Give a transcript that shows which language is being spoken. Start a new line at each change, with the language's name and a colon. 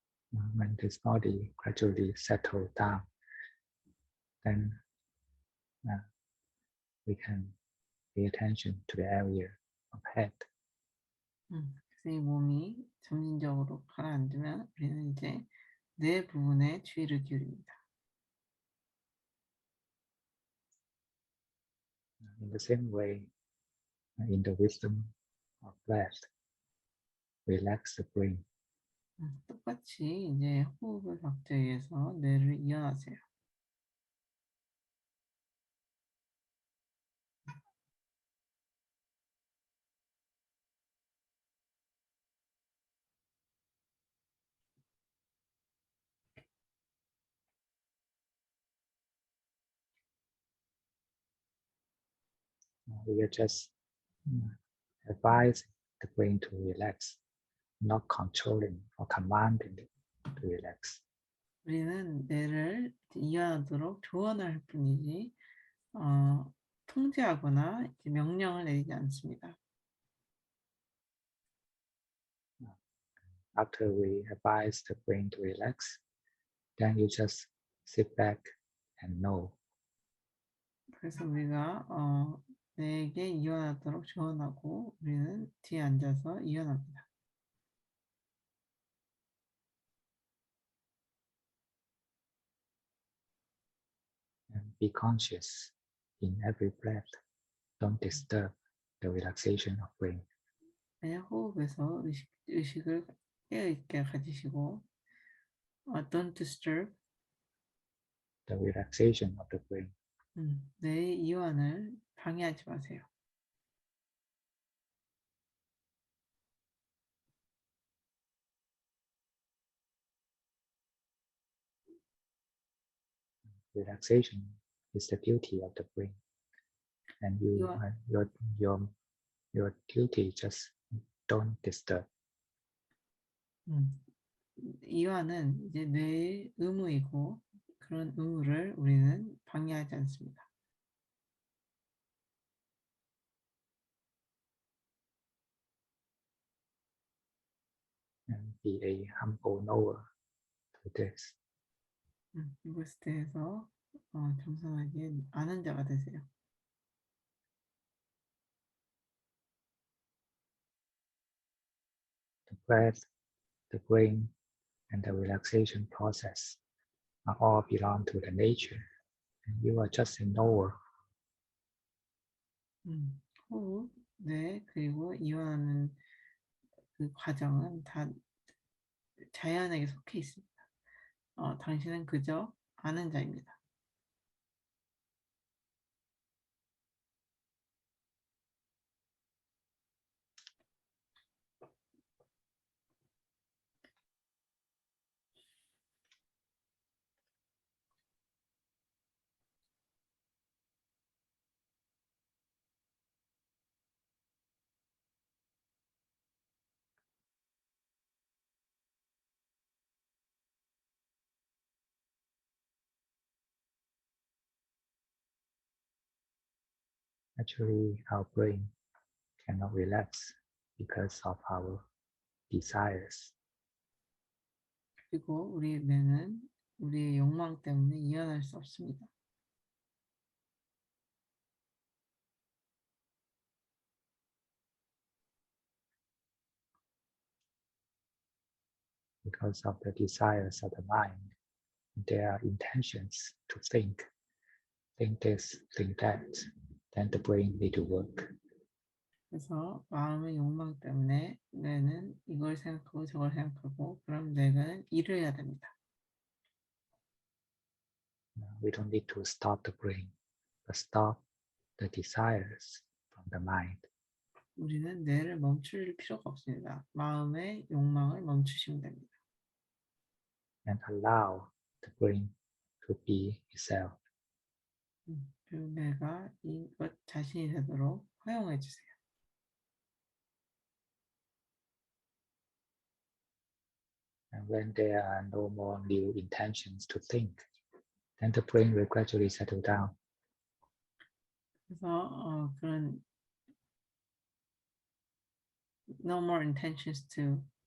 English: When this body gradually settles down, then we can pay attention to the area of head.
Korean: 그래서 이 몸이 점진적으로 가라앉으면 우리는 이제 뇌 부분에 주의를 기울입니다.
English: In the same way, in the wisdom of breath, relax the brain.
Korean: 똑같이 이제 호흡을 박자에 의해서 뇌를 이완하세요.
English: We are just advising the brain to relax, not controlling or commanding it to relax.
Korean: 우리는 뇌를 이완하도록 조언할 뿐이지 통제하거나 이제 명령을 내리지 않습니다.
English: After we advise the brain to relax, then you just sit back and know.
Korean: 그래서 우리가 뇌에게 이완하도록 조언하고 우리는 뒤에 앉아서 이완합니다.
English: And be conscious in every breath. Don't disturb the relaxation of brain.
Korean: 그냥 호흡에서 의식을 깨어있게 가지시고
English: don't disturb The relaxation of the brain.
Korean: 뇌의 이완을 방해하지 마세요.
English: relaxation is the duty of the brain, and
Korean: 이와,
English: your your duty just don't disturb.
Korean: 이와는 이제 뇌의 의무이고 그런 의무를 우리는 방해하지 않습니다.
English: And be a humble knower to this.
Korean: 이것에 대해서 겸손하게 아는 자가 되세요.
English: The breath, the brain, and the relaxation process are all belong to the nature, and you are just a knower.
Korean: 호흡, 뇌, 그리고 이완하는 그 과정은 다 자연에게 속해 있습니다. 당신은 그저 아는 자입니다.
English: Actually, our brain cannot relax because of our desires.
Korean: 그리고 우리 뇌는 우리의 욕망 때문에 이완할 수 없습니다.
English: Because of the desires of the mind, there are intentions to think this, think that, then the brain need to work.
Korean: 그래서 마음의 욕망 때문에 뇌는 이걸 생각하고 저걸 생각하고 그럼 뇌는 일을 해야 됩니다.
English: We don't need to stop the brain, but stop the desires from the mind.
Korean: 우리는 뇌를 멈출 필요가 없습니다. 마음의 욕망을 멈추시면 됩니다.
English: And allow the brain to be itself.
Korean: 그리고 뇌가 이것 자신이 되도록 허용해 주세요.
English: And when there are no more new intentions to think, then the brain will gradually settle down.
Korean: 그래서 그런
English: no more intentions to